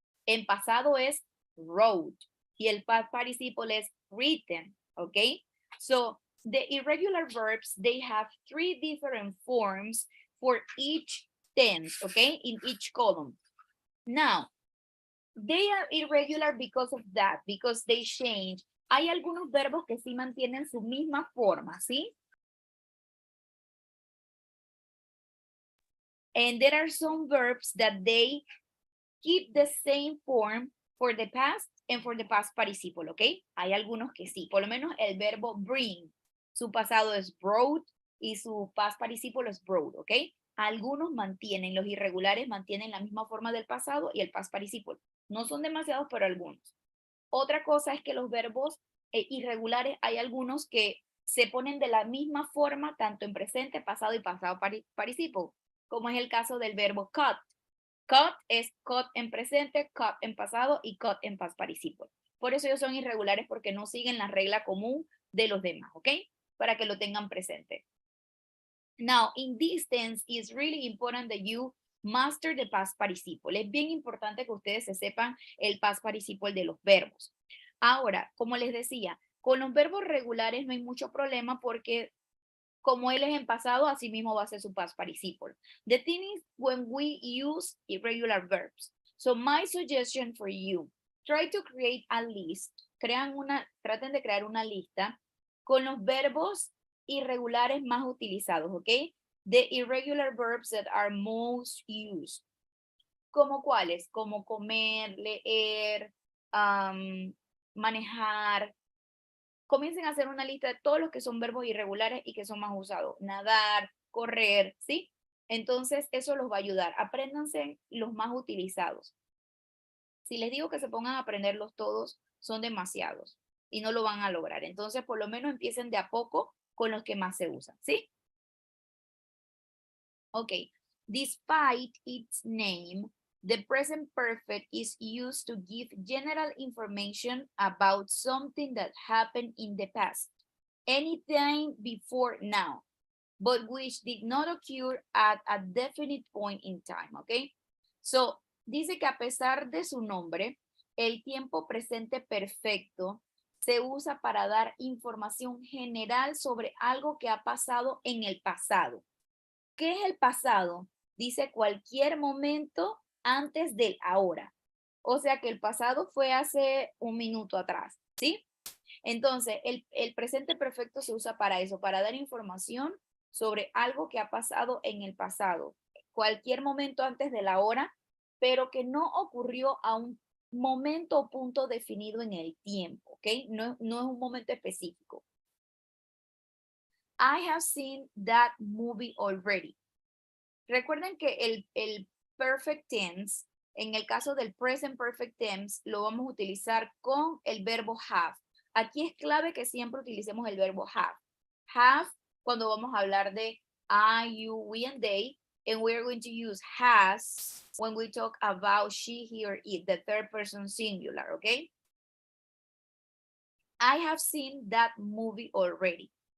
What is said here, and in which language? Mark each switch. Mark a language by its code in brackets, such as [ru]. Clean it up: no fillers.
[es] En pasado es wrote y el past participle es written, okay? [en] So the irregular verbs, they have 3 different forms for each tense, okay, in each column. Now, they are irregular because of that, because they change. [es] Hay algunos verbos que sí mantienen su misma forma, ¿sí? [en] And there are some verbs that they keep the same form for the past and for the past participle, ¿ok? [es] Hay algunos que sí, por lo menos el verbo bring, su pasado es brought y su past participle es brought, ¿ok? Algunos mantienen, los irregulares mantienen la misma forma del pasado y el past participle. No son demasiados, pero algunos. Otra cosa es que los verbos irregulares, hay algunos que se ponen de la misma forma, tanto en presente, pasado y pasado participle, como es el caso del verbo cut. Cut es cut en presente, cut en pasado y cut en past participle. Por eso ellos son irregulares porque no siguen la regla común de los demás, ¿ok? Para que lo tengan presente. [en] Now, in this tense, it's really important that you master the past participle. [es] Es bien importante que ustedes se sepan el past participle de los verbos. Ahora, como les decía, con los verbos regulares no hay mucho problema porque como él es en pasado, así mismo va a ser su past participle. [en] The thing is when we use irregular verbs. So my suggestion for you, try to create a list. [es] Traten de crear una lista con los verbos irregulares más utilizados, ¿ok? [en] The irregular verbs that are most used. [es] ¿Como cuáles? Como comer, leer, manejar. Comiencen a hacer una lista de todos los que son verbos irregulares y que son más usados. Nadar, correr, ¿sí? Entonces, eso los va a ayudar. Apréndanse los más utilizados. Si les digo que se pongan a aprenderlos todos, son demasiados y no lo van a lograr. Entonces, por lo menos empiecen de a poco con los que más se usan, ¿sí? Ok. [en] Despite its name, the present perfect is used to give general information about something that happened in the past, anytime before now, but which did not occur at a definite point in time, okay? [es] So, dice que a pesar de su nombre, el tiempo presente perfecto se usa para dar información general sobre algo que ha pasado en el pasado. ¿Qué es el pasado? Dice cualquier momento antes del ahora. O sea que el pasado fue hace un minuto atrás, ¿sí? Entonces, el presente perfecto se usa para eso, para dar información sobre algo que ha pasado en el pasado. Cualquier momento antes de la hora, pero que no ocurrió a un momento o punto definido en el tiempo, ¿ok? No es un momento específico. [en] I have seen that movie already. [es] Recuerden que el perfect tense, en el caso del present perfect tense, lo vamos a utilizar con el verbo have. Aquí es clave que siempre utilicemos el verbo have. [en] Have [es] cuando vamos a hablar de [en] I, you, we, and they, and we're going to use has when we talk about she, he, or it, the third person singular, okay? I have seen that movie already.